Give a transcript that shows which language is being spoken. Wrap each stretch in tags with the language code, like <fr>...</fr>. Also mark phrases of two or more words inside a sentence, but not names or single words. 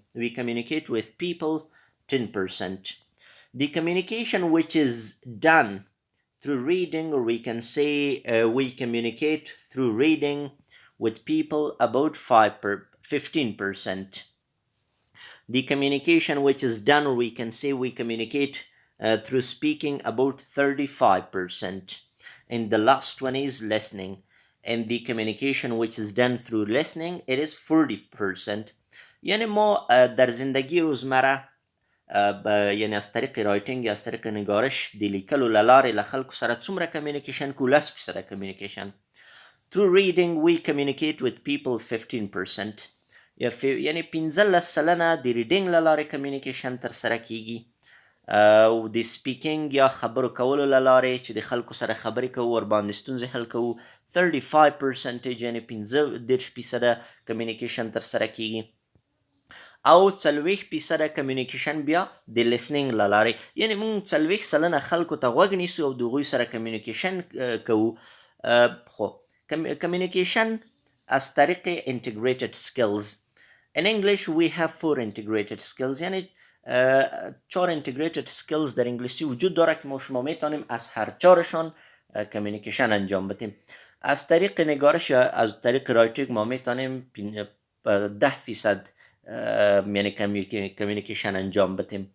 <en>We communicate with people 10%. The communication which is done through reading, or we can say we communicate through reading with people about 15%. The communication which is done, or we can say we communicate through speaking, about 35%. And the last one is listening. And the communication which is done through listening, it is 40%.</en> <fa>یعنی ما در زندگی روزمره یعنی از طریق رایتینگ یا از طریق نگارش</fa> <ps>د لیکلو له لارې له خلکو سره څومره کمیونیکیشن کوو؟ 10% کمیونیکیشن.</ps> <en>Through reading we communicate with people 15%.</en> <ps>یعنی 15% د ریډینګ له لارې کمیونیکیشن ترسره کیږي، او د سپیکینګ یا خبرو کولو له لارې چې د خلکو سره خبرې کوو، ورباندې ستونزې حل کوو، 35% یعنی 15% کمیونیکیشن ترسره کیږي. او 40% کمیونیکیشن بیا د لیسنینګ له لارې، یعنی موږ 40% خلکو ته غوږ نیسو او د هغوی سره کمیونیکیشن کوو.</ps> <en>خو communication as طریق integrated skills. In English we have 4 integrated skills،</en> <fa>یعنی 4</fa> <en>integrated skills</en> <fa>در انگلیسی وجود داره که ما شما میتونیم از هر چارشان کمیونیکیشن انجام بدیم. از طریق نگارش یا از طریق رایتینگ ما میتونیم 10% یعنی کمیونیکیشن انجام بدیم.</fa>